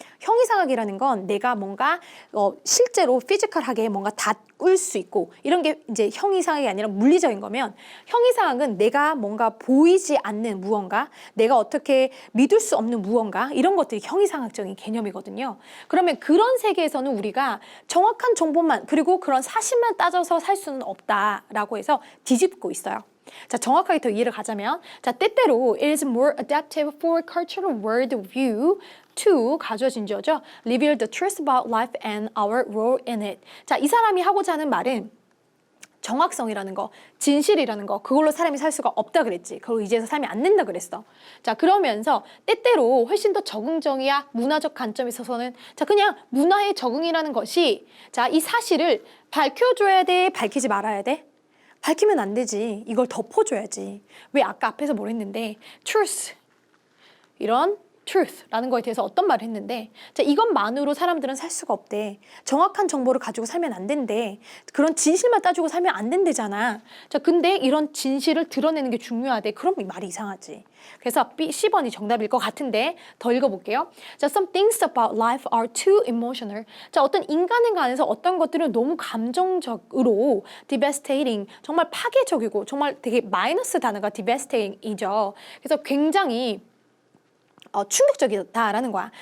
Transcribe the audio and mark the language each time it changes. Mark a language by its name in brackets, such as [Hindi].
[Korean] 형이상학이라는 건 내가 뭔가 실제로 피지컬하게 뭔가 닿을 수 있고 이런 게 이제 형이상학이 아니라 물리적인 거면 형이상학은 내가 뭔가 보이지 않는 무언가, 내가 어떻게 믿을 수 없는 무언가 이런 것들이 형이상학적인 개념이거든요. 그러면 그런 세계에서는 우리가 정확한 정보만 그리고 그런 사실만 따져서 살 수는 없다라고 해서 뒤집고 있어요. [English] 자, 정확하게 더 이해를 가자면 자, 때때로 it is more adaptive for cultural worldview to 가져진 저죠. reveal the truth about life and our role in it. [Korean] 자, 이 사람이 하고자 하는 말은 정확성이라는 거, 진실이라는 거, 그걸로 사람이 살 수가 없다 그랬지. 그걸 의지해서 살면 안 된다 그랬어. 자, 그러면서 때때로 훨씬 더 적응적이야 문화적 관점에 있어서는 자, 그냥 문화의 적응이라는 것이 자, 이 사실을 밝혀줘야 돼, 밝히지 말아야 돼? 밝히면 안 되지. 이걸 덮어줘야지. 왜 아까 앞에서 뭘 했는데 truth 이런 truth라는 거에 대해서 어떤 말을 했는데 자, 이것만으로 사람들은 살 수가 없대. 정확한 정보를 가지고 살면 안 된대. 그런 진실만 따지고 살면 안 된대잖아. 자, 근데 이런 진실을 드러내는 게 중요하대. 그럼 이 말이 이상하지. 그래서 10번이 정답일 것 같은데 더 읽어볼게요. [English] 자, some things about life are too emotional. [Korean] 자, 어떤 인간에 관해서 어떤 것들은 너무 감정적으로 devastating, 정말 파괴적이고 정말 되게 마이너스 단어가 devastating이죠. 그래서 굉장히 충격적이다라는 거야.